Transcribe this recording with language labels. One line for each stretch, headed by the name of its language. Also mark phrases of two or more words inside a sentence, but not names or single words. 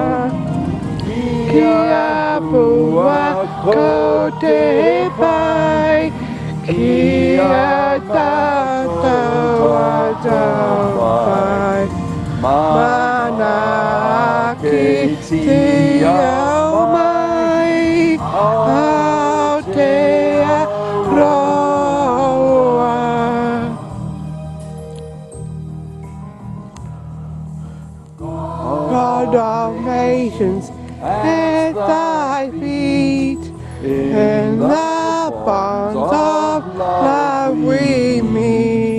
Māori: Kia pua ko te pai Kia tātou pai Mana ki te au mai Aotearoa
English: God of nations at thy feet in the bonds of love we meet.